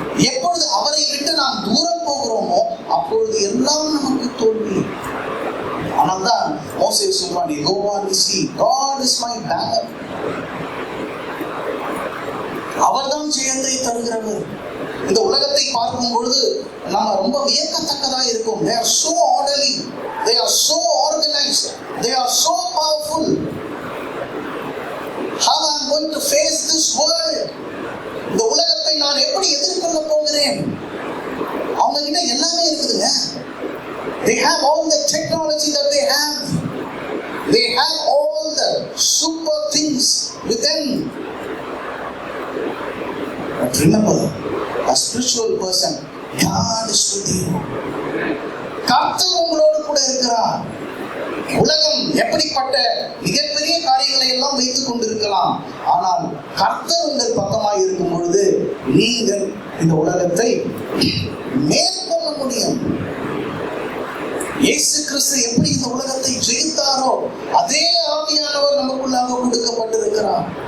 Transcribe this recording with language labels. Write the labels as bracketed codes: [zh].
[ta] எப்பொழுது அவரை விட்டு நாம் தூரம் போகிறோமோ அப்பொழுது எல்லாம் நமக்கு தோல்வி. ஆனால்தான் மோசே சொல்வான், Jehovah நிசி, [en] God is my banner. [ta] அவர்தான் ஜெயத்தை தருகிறவர். இந்த உலகத்தை பார்க்கும் பொழுது நம்ம ரொம்ப வியக்கத்தக்கதா இருக்கும். [en] They are so orderly, they are so organized, they are so powerful. How I am going to face this world? [ta] இந்த உலகத்தை நான் எப்படி எதிர்கொள்ள போகிறேன்? அவங்க கிட்ட எல்லாமே இருக்குதுங்க. [en] They have all the technology that they have. They have all the super things within. But remember, a spiritual person, God is with you. [ta] கர்த்தர் உங்களோடு கூட இருக்கிறார். உலகம் எப்படிப்பட்ட மிகப்பெரிய காரியங்களை எல்லாம் வைத்துக் கொண்டிருக்கலாம். ஆனால் கர்த்தர் உங்கள் பக்கமாய் இருக்கும் பொழுது நீங்கள் இந்த உலகத்தை மேற்கொள்ள முடியும். இயேசு கிறிஸ்து எப்படி இந்த உலகத்தை ஜெயித்தாரோ அதே ஆவியானவர் நமக்குள்ளாக கொடுக்கப்பட்டிருக்கிறார்.